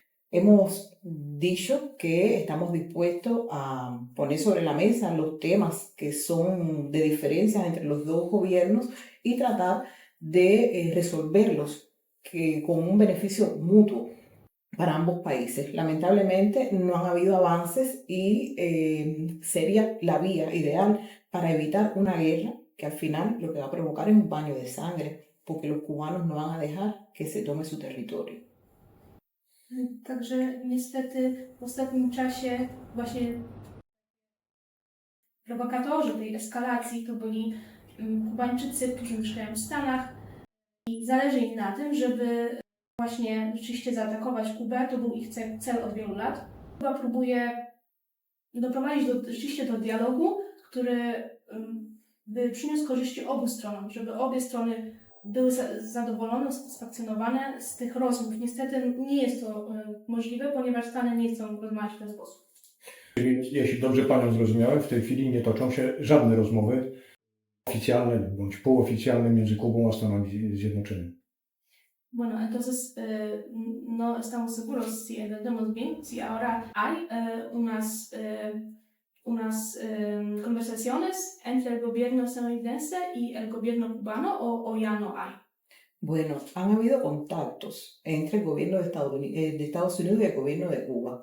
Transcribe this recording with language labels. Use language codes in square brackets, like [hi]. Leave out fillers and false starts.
[es] Hemos dicho que estamos dispuestos a poner sobre la mesa los temas que son de diferencia entre los dos gobiernos y tratar de resolverlos con un beneficio mutuo para ambos países. Lamentablemente no han habido avances y sería la vía ideal para evitar una guerra que al final lo que va a provocar es un baño de sangre, porque los cubanos no van a dejar que se tome su territorio. [pl] Także niestety w ostatnim czasie właśnie prowokatorzy tej eskalacji to byli Kubańczycy, którzy mieszkają w Stanach i zależy im na tym, żeby właśnie rzeczywiście zaatakować Kubę. To był ich cel od wielu lat. Kuba próbuje doprowadzić rzeczywiście do dialogu, który by przyniósł korzyści obu stronom, żeby obie strony były zadowolone, usatysfakcjonowane z tych rozmów. Niestety nie jest to możliwe, ponieważ Stany nie chcą rozmawiać w ten sposób. Jeśli dobrze Panią zrozumiałem, w tej chwili nie toczą się żadne rozmowy oficjalne bądź półoficjalne między Kubą a Stanami Zjednoczonymi. [es] Bueno, entonces no estamos seguros si entendemos bien si ahora hay unas conversaciones entre el gobierno estadounidense y el gobierno cubano o ya no hay. Bueno, han habido contactos entre el gobierno de Estados Unidos y el gobierno de Cuba.